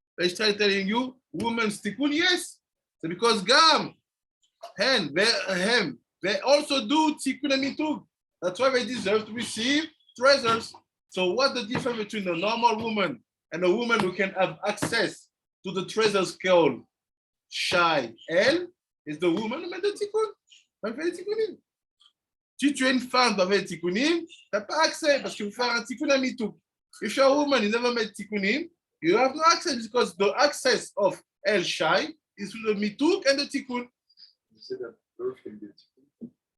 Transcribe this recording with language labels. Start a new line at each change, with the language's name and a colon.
English: They start telling you women's tikkun, yes. So because gam hen vehem they also do tikkun and mituk. That's why they deserve to receive treasures. So what's the difference between a normal woman and a woman who can have access to the treasures called Shai? Elle is the woman who made the tikkun.
French: Si tu es une femme qui fait tikkunim, tu n'as pas accès parce qu'il faut faire un tikkun à mituk.
English: If you're a woman who never made tikkunim, you have no access because the access of El Shai is through the mituk and the tikkun. You say that birth can be tikkun.